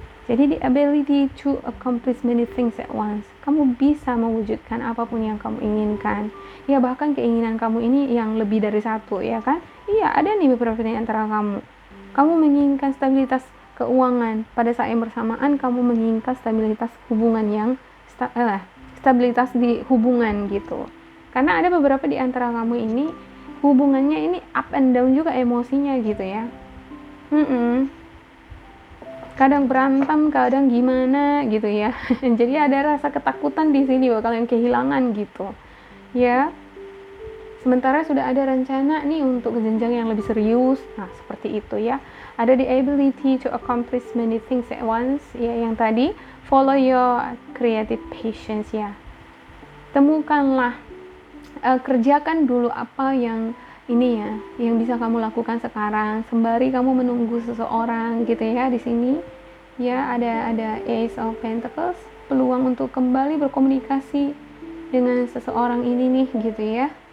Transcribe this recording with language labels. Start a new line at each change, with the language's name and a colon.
English: Jadi the ability to accomplish many things at once.
Indonesian: Kamu bisa mewujudkan apapun yang kamu inginkan. Ya, bahkan keinginan kamu ini yang lebih dari satu, ya kan? Iya, ada nih beberapa di antara kamu. Kamu menginginkan stabilitas keuangan. Pada saat yang bersamaan, kamu menginginkan stabilitas hubungan yang stabilitas di hubungan gitu. Karena ada beberapa di antara kamu ini hubungannya ini
English: up and down
Indonesian: juga emosinya gitu ya. Kadang berantem, kadang gimana gitu ya. Jadi ada rasa ketakutan di sini bakalan kehilangan gitu. Ya. Sementara sudah ada rencana nih untuk jenjang yang lebih serius. Nah, seperti itu ya.
English: Ada the ability to accomplish many things at once.
Indonesian: Ya, yang tadi
English: follow your creative passions
Indonesian: ya. Temukanlah, kerjakan dulu apa yang ini ya, yang bisa kamu lakukan sekarang sembari kamu menunggu seseorang gitu ya. Di sini ya ada Ace of Pentacles, peluang untuk kembali berkomunikasi dengan seseorang ini nih gitu ya.